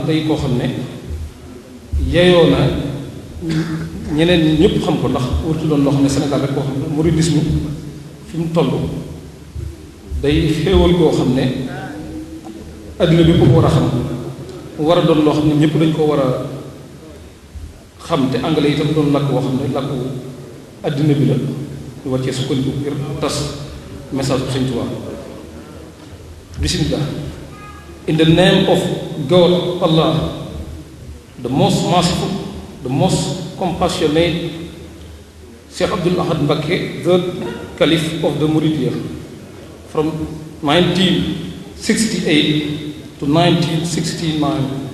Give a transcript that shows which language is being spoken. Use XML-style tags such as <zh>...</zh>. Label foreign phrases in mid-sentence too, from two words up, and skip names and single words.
<wo>day koo xam ne yeyoo na ñeneen ñi ñëpp xam ko ndax wartu doon loo xam ne Sénégal rek koo xam ne mouridisme fi mu toll day xéewal koo xam ne adduna bi ko war a xam mu war a doon loo xam ne ñëpp dañ ko war a xam te anglais itam doon làkk woo xam ne làkku adduna bi la ñu war cee sukkandiku ngir tas message bu Sëñ Tuubaa.</wo> <ar>Bismillah.</ar> <en>In the name of God Allah, the most merciful, the most compassionate, Cheikh Abdou Ahad Mbacké, third Caliph of the Mouridiyya, from 1968 to 1969.</en>